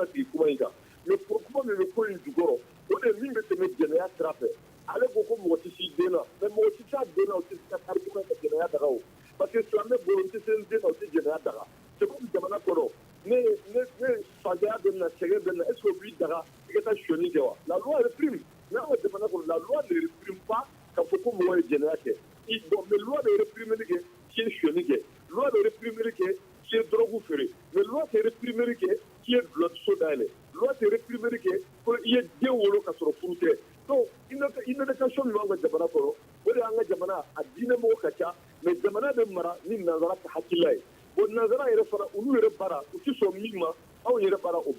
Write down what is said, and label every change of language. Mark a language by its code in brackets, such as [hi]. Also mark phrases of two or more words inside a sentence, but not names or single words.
[bm] sigi kuma in kan mais kuma min bɛ ko in jukɔrɔ o de ye min bɛ tɛmɛ jɛnɛya sira fɛ ale ko ko mɔgɔ tɛ s'i den na mais mɔgɔ tɛ s'a den na o tɛ se ka kari kuma ka jɛnɛya daga o parce que silamɛ bolo n tɛ se n den na o tɛ jɛnɛya daga [fr] c'est comme [bm] jamana kɔnɔ ne fantanya bɛ na sɛgɛn bɛ na [fr] est ce que [bm] o b'i daga i ka taa sonyani kɛ wa [fr] la loi réprime [bm] mais an ka jamana kɔnɔ [fr] la loi ne réprime pas [bm] k'a fɔ ko mɔgɔ ye jɛnɛya kɛ bon mais loi de réprimeli kɛ k'i ye sonyani kɛ loi de réprimeli kɛ k'i ye drogue feere mais loi tɛ réprimeli kɛ k'i ye dulɔkiso dayɛlɛ loi tɛ réprimeli kɛ ko i ye den wolo ka sɔrɔ furu tɛ donc inondation min b'an ka jamana kɔnɔ o de y'an ka jamana a diinɛmɔgɔ ka ca mais jamana bɛ mara ni nanzara ka hakilila ye bon nanzara yɛrɛ fana olu yɛrɛ baara u tɛ sɔn min ma anw yɛrɛ baara o